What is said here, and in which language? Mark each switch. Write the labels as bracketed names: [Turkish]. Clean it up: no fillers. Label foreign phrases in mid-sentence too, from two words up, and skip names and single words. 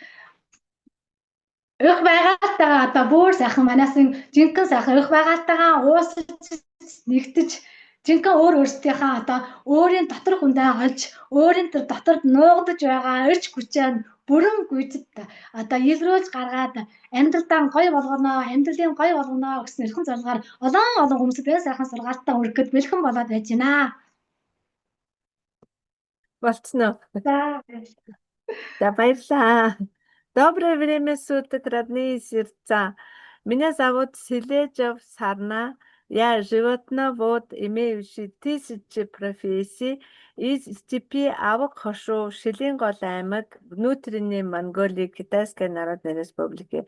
[Mongolian] их байгальтайгаа бүр сайхан манайсын жинхэнэ сайхан их байгальтайгаа уусаж нэгтэж жинхэнэ өөрсдийнхээ өөрийн дотор хүндээ олж өөрийн доторд нуугдаж байгаа эрч хүчээ бүрэн гүйцэд илрүүлж гаргаад амьдралдаа гоё болгоно, амьдралын гоё болгоно гэсэн эрхэм зорилгоор олон хүмүүсд энэ сайхан сургаалтаа өргөхөд бэлхэн болоод байж байна. Болцсноо. За баярлалаа. [Russian] Доброе время суток, родные сердца. Меня зовут Сележев Сарна. Я животновод, имеющий 1000 профессий из степи Авга-Хоршуу, Шилэнгол аймаг, внутренней Монголии, Китайской Народной Республики.